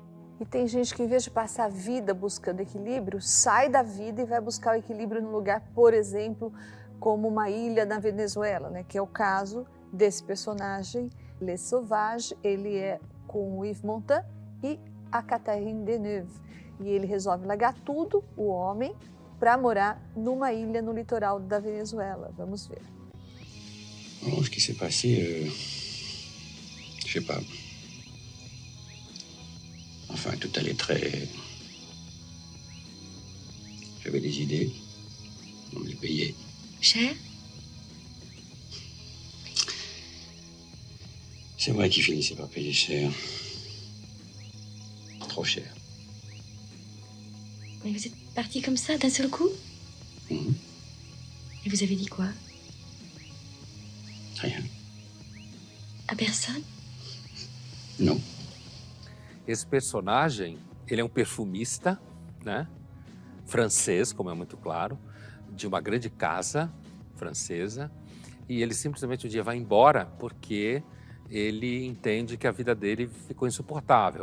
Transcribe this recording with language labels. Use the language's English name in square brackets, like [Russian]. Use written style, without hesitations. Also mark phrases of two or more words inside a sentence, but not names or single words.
[Portuguese] E tem gente que, em vez de passar a vida buscando equilíbrio, sai da vida e vai buscar o equilíbrio num lugar, por exemplo, como uma ilha na Venezuela, né? Que é o caso desse personagem, Les Sauvages. Ele é com o Yves Montand e a Catherine Deneuve. E ele resolve largar tudo, o homem, para morar numa ilha no litoral da Venezuela. Vamos ver. [French] Bon, ce qui s'est passé, je sais pas. Enfin, tout allait très... J'avais des idées. On me les payait. Cher? C'est vrai qu'ils finissaient par payer cher. Trop cher. Mais vous êtes parti comme ça, d'un seul coup? Mhm. Et vous avez dit quoi? Rien. À personne? Non. [Portuguese] Esse personagem, ele é um perfumista, né? Francês, como é muito claro, de uma grande casa francesa, e ele simplesmente um dia vai embora porque ele entende que a vida dele ficou insuportável.